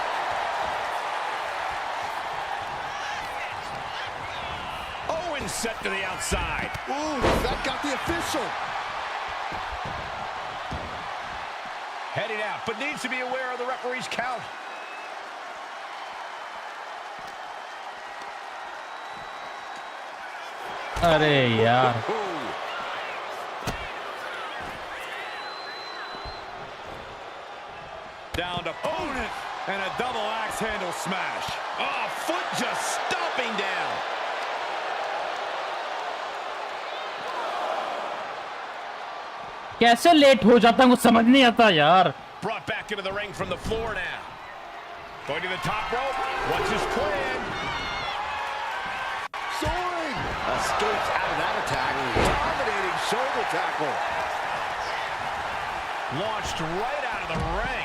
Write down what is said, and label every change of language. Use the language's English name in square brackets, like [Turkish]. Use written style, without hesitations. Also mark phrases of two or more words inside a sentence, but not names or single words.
[English] Owens set to the outside. Ooh, that got the official. Heading out, but needs to be aware of the referee's count. [Hindi] अरे यार. [English] Down to opponent and a double axe handle smash. Oh, foot just stomping down. [Hindi] कैसे लेट हो जाता है मुझे समझ नहीं आता यार. [English] Brought back into the ring from the floor now. Going to the top rope. What's his plan? Soaring! Escapes out of that attack. Dominating shoulder tackle. Launched right out of the ring.